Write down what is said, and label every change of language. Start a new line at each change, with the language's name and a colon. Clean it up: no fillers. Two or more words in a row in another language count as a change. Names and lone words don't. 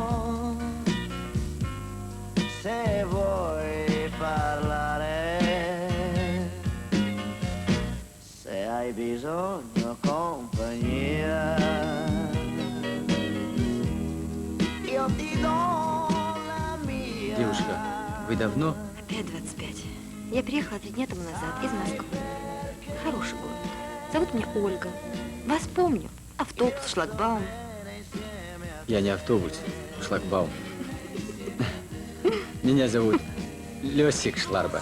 Italian: Se vuoi parlare, se hai bisogno compagnia, io ti do la mia.
Russian: Девушка, вы давно? Опять 25. Я приехала 3 дня тому назад из Москвы. Хороший город. Зовут меня Ольга. Вас помню. Автобус, шлагбаум. Я не автобус, шлагбаум. Меня зовут Лёсик Шларба.